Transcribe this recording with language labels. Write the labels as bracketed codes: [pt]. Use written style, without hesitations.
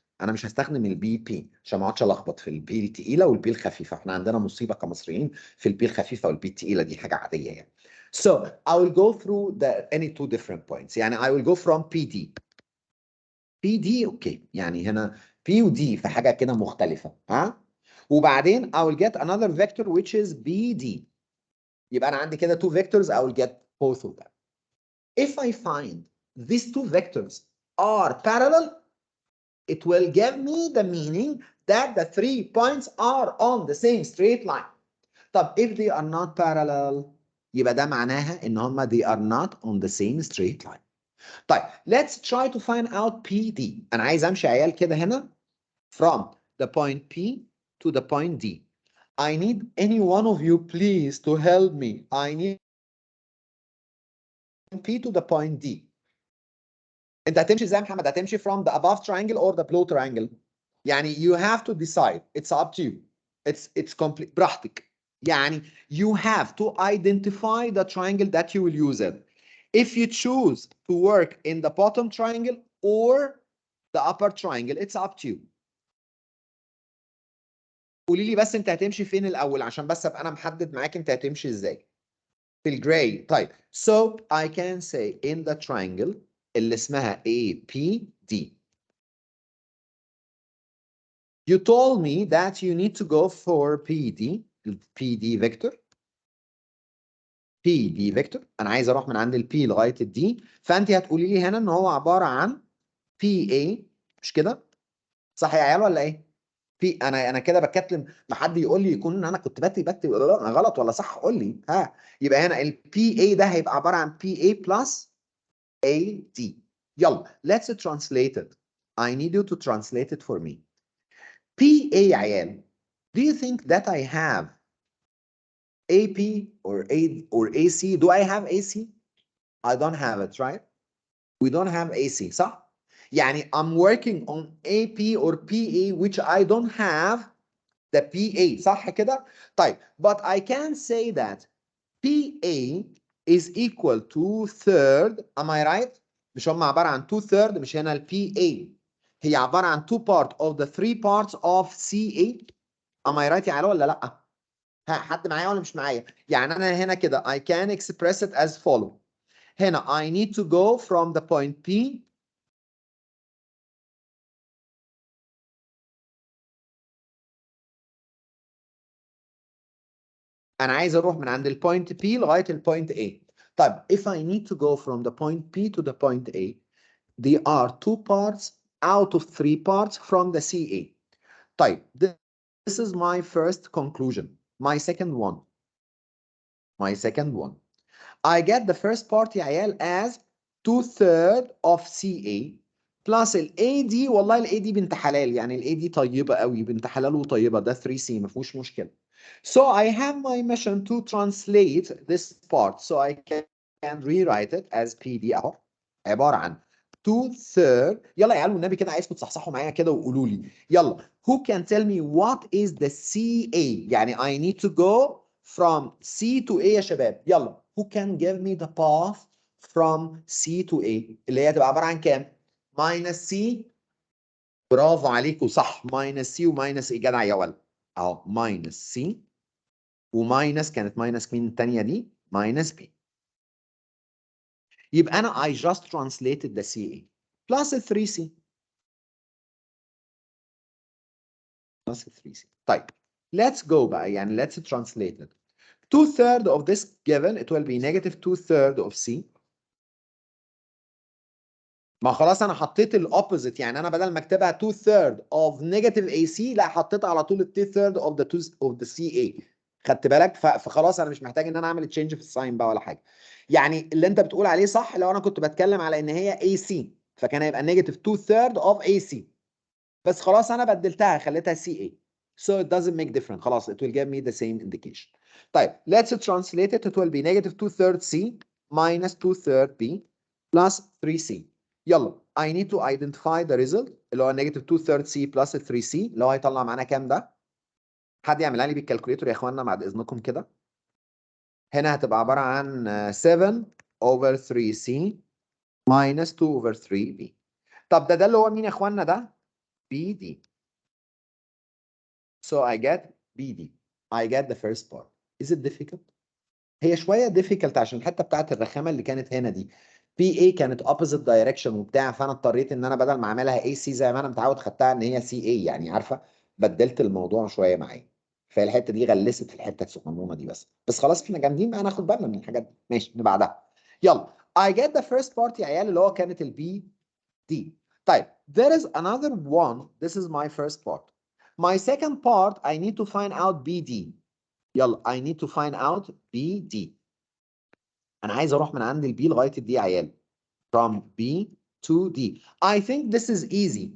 [ar] انا مش هستخدم البي بي عشان ما اقعدش الخبط في البي التقيله والبي الخفيفه، احنا عندنا مصيبه كمصريين في البي الخفيفه والبي التقيله، دي حاجه عاديه يعني. [en] So I will go through any two different points. [ar] يعني [en] I will go from PD. [ar] PD اوكي، يعني هنا P و D في حاجه كده مختلفه. وبعدين [en] I will get another vector which is BD. [ar] يبقى انا عندي كده [en] two vectors I will get both of them. If I find these two vectors are parallel, it will give me the meaning that the 3 points are on the same straight line. [ar] طب [en] if they are not parallel [ar] يبقى ده معناها ان هما [en] they are not on the same straight line. [ar] طيب [en] let's try to find out PD. [ar] انا عايز امشي عيال كده هنا [en] from the point P to the point D. I need any one of you please to help me. I need P to the point D. [ar] انت هتمشي ازاي يا محمد؟ هتمشي [en] from the above triangle or the below triangle. [ar] يعني [en] you have to decide. It's up to you. It's complete [ar] براحتك. يعني [en] you have to identify the triangle that you will use it. If you choose to work in the bottom triangle or the upper triangle, it's up to you. [ar] قولي لي بس انت هتمشي فين الاول عشان بس ابقى انا محدد معاك انت هتمشي ازاي. في الجراي. طيب [en] so I can say in the triangle [ar] اللي اسمها [en] APD. You told me that you need to go for PD vector. [ar] PD vector انا عايز اروح من عند البي لغايه الدي، فانت هتقولي لي هنا ان هو عباره عن PA. مش كده؟ صح يا عيال ولا ايه؟ انا كده بتكلم ما حد يقول لي يكون انا كنت بكتب غلط ولا صح، قول لي. يبقى هنا البي اي ده هيبقى عباره عن بي اي بلس اي دي. يلا [en] let's translate it. I need you to translate it for me. [ar] PA يا عيال. [en] Do you think that I have AP or AC? Do I have AC? I don't have it, right? We don't have AC, [ar] صح؟ يعني [en] I'm working on AP or PA which I don't have the PA، [ar] صح كده؟ طيب [en] but I can say that PA is equal to third. Am I right؟ [ar] مش هم عبارة عن 2/3؟ مش هنا ال PA هي عبارة عن [en] 2 part of the 3 parts of CA. Am I right [ar] يا علاء ولا لأ؟ حد معايا ولا مش معايا؟ يعني أنا هنا كده [en] I can express it as follow. [ar] هنا [en] I need to go from the point P [ar] أنا عايز أروح من عند البوينت P لغاية البوينت A. [en] طيب if I need to go from the point P to the point A, they are 2 parts out of 3 parts from the CA. طيب this is my first conclusion. My second one. my second one. I get the first part [ar] يا عيال [en] as 2/3 of CA plus ال AD. [ar] والله ال AD بنت حلال، يعني ال AD طيبة قوي، بنت حلال وطيبة، ده 3C ما فيهوش مشكلة. [en] So I have my mission to translate this part, so I can rewrite it as PD [ar] اهو، عبارة عن [en] 2/3. [ar] يلا يا عيال والنبي كده عايزكم تصحصحوا معايا كده وقولوا لي يلا [en] who can tell me what is the CA؟ [ar] يعني [en] I need to go from C to A [ar] يا شباب. يلا [en] who can give me the path from C to A [ar] اللي هي تبقى عبارة عن كام؟ [en] minus C. [ar] برافو عليكم صح، [en] minus C [ar] وماينس A. جدع يا ولد اهو، minus C وماينس، كانت ماينس مين الثانية دي؟ [en] minus B. [ar] يبقى أنا [en] I just translated the CA plus 3C plus 3C. [ar] طيب [en] let's go [ar] بقى، يعني [en] let's translate it. 2/3 of this given it will be negative 2/3 of C. [ar] ما خلاص انا حطيت الاوبوزيت، يعني انا بدل ما اكتبها [en] 2/3 of negative AC [ar] لا حطيت على طول [en] 2/3 of the CA. [ar] خدت بالك؟ فخلاص انا مش محتاج ان انا اعمل تشينج في الساين بقى ولا حاجه. يعني اللي انت بتقول عليه صح لو انا كنت بتكلم على ان هي AC فكان هيبقى [en] negative 2/3 of AC، [ar] بس خلاص انا بدلتها خليتها CA. [en] So it doesn't make difference. [ar] خلاص [en] it will give me the same indication. [ar] طيب [en] let's translate it. It will be negative 2/3 C minus 2/3 B plus 3C. [ar] يلا [en] I need to identify the result [ar] اللي هو [en] negative 2/3 C plus 3C [ar] اللي هو هيطلع معانا كام ده؟ حد يعملها لي بالكالكوليتور يا اخوانا بعد اذنكم كده. هنا هتبقى عبارة عن 7 over 3C minus 2 over 3B. طب ده اللي هو مين يا اخوانا ده؟ BD. [en] So I get BD. I get the first part. Is it difficult؟ [ar] هي شوية difficult عشان الحتة بتاعت الرخامة اللي كانت هنا دي. PA كانت [en] opposite direction [ar] وبتاع، فأنا اضطريت إن أنا بدل ما أعملها AC زي ما أنا متعود خدتها إن هي CA، يعني عارفة بدلت الموضوع شوية معايا. فهي الحتة دي غلست في الحتة الصغنونة دي بس خلاص احنا جامدين بقى ناخد بالنا من الحاجات دي. ماشي اللي بعدها. يلا [en] I get the first part [ar] يا عيال اللي هو كانت البي دي. [en] طيب there is another one. This is my first part. My second part I need to find out BD. [ar] يلا [en] I need to find out BD. [ar] انا عايز اروح من عند البي لغايه الدي يا عيال. [en] From B to D. I think this is easy.